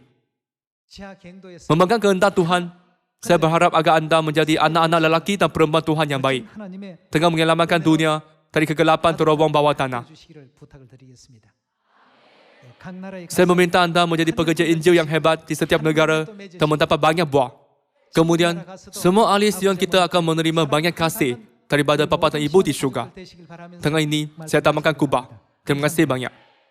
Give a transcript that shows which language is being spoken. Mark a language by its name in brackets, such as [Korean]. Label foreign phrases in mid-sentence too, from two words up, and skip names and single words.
[Korean] 지하 갱도에서 [Malay] Memegang kehendak Tuhan, saya berharap agar anda menjadi anak-anak lelaki dan perempuan Tuhan yang baik, [Korean] 하나님의 [Malay] dengan menyelamatkan dunia dari kegelapan terowong bawah tanah. [Korean] 주시기를 부탁을 드리겠습니다. 각 나라의 [Malay] Saya meminta anda menjadi pekerja Injil yang hebat di setiap negara dan mendapat banyak buah. Kemudian, semua ahli Sion kita akan menerima banyak kasih daripada Bapa dan Ibu di syurga. [Korean] 되시길 바라면서 [Malay] Dengan ini, saya tamatkan khutbah. Terima kasih banyak.